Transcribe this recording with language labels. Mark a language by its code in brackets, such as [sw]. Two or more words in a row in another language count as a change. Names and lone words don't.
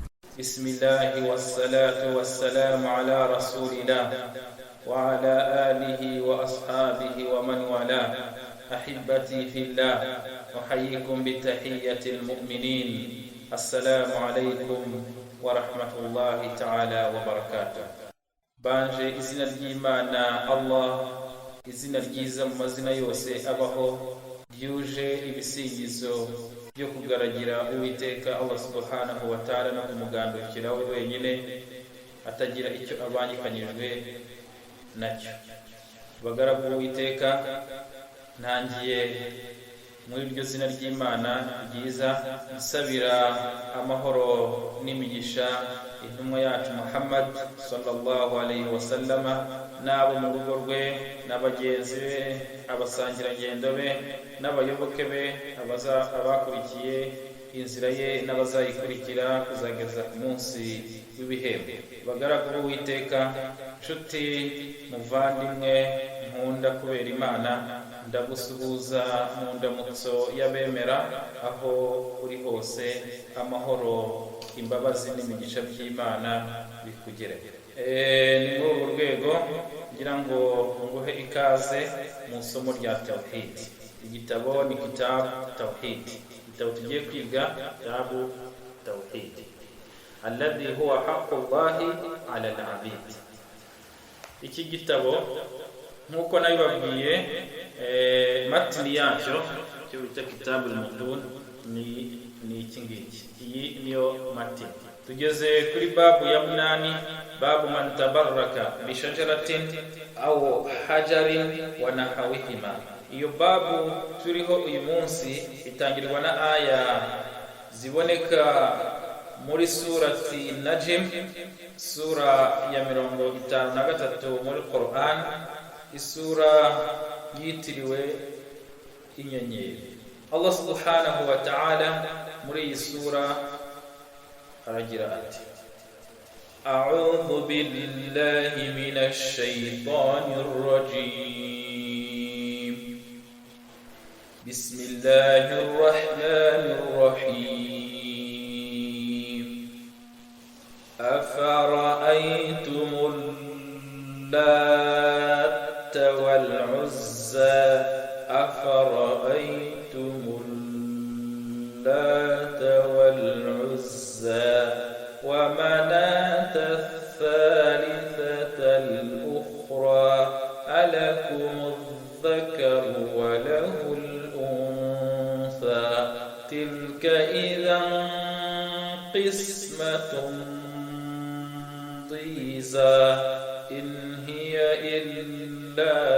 [ar] بسم الله والصلاة والسلام على رسول الله وعلى آله وأصحابه ومن والاه. أحبتي في الله، أحييكم بتحية المؤمنين. السلام عليكم ورحمة الله تعالى وبركاته. [rw] banje izina ry'Imana Allah, izina ryiza mu mazina yose abaho, ryuje ibisingizo byo kugaragira Uwiteka [ar] الله سبحانه و تعالى [rw] no kumugandukira we wenyine atagira icyo abangikanyijwe nacyo. Bagaragu Uwiteka, ntangiye muri iryo zina ry'Imana ryiza nsabira amahoro n'imigisha intumwa yacu Muhammad [ar] صلى الله عليه و سلم [rw] n'abo mu rugo rwe n'abagenzi be, abasangirangendo be n'abayoboke be, abakurikiye inzira ye n'abazayikurikira kuzageza ku munsi w'ibihembo. Bagaragu b'Uwiteka, nshuti muvandimwe nkunda kubera Imana, ndagusuhuza mu ndamutso y'abemera aho uri hose. Amahoro, imbabazi n'imigisha by'Imana bikugere. Ni muri urwo rwego ngira ngo nguhe ikaze mu isomo rya Tawhid. Igitabo ni Kitabu Tawhid. Igitabo tugiye kwiga Kitabu Tawhid, [ar] الذي هو حق الله على العبيد. [rw] Iki gitabo nk'uko nabibabwiye, matini yacyo cyo bita Kitabu al-Mudun ni iki ngiki. Iyi niyo matini. Tugeze kuri babu ya 8, [ar] باب من تبرك بشجرة أو حجر و نحوهما. [rw] Iyo babu turiho uyu munsi itangirwa na aya ziboneka muri surati Najm, sura ya 53 muri Quran, isura yitiriwe inyenyeri. [ar] الله سبحانه و تعالى [rw] muri iyi sura aragira ati: [ar] أعوذ بالله من الشيطان الرجيم بسم الله الرحمن الرحيم أفرأيتم اللات و العزى أفرأيتم اللات و العزى و مناة الثالثة الأخرى ألكم الذكر و له الأنثى تلك إذا قسمة ضيزى إن هي إلا